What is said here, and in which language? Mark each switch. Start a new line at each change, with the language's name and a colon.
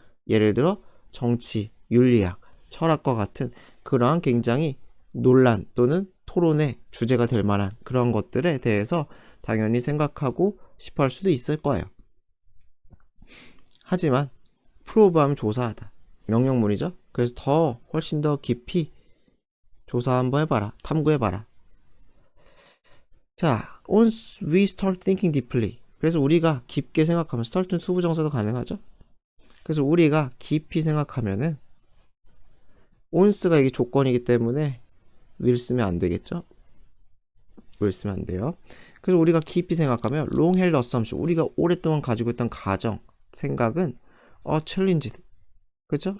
Korean: 예를 들어 정치, 윤리학, 철학과 같은 그러한 굉장히 논란 또는 토론의 주제가 될 만한 그런 것들에 대해서 당연히 생각하고 싶어 할 수도 있을 거예요. 하지만 prove하면 조사하다. 명령문이죠. 그래서 훨씬 더 깊이 조사 한번 해봐라. 탐구해봐라. 자,
English: once we start thinking deeply.
Korean: 그래서 우리가 깊게 생각하면 start는 투부정사도 가능하죠. 그래서 우리가 깊이 생각하면은 once가 이게 조건이기 때문에 will 쓰면 안 되겠죠. will 쓰면 안 돼요. 그래서 우리가 깊이 생각하면
English: long held assumption
Korean: 우리가 오랫동안 가지고 있던 가정 생각은 challenged 그렇죠?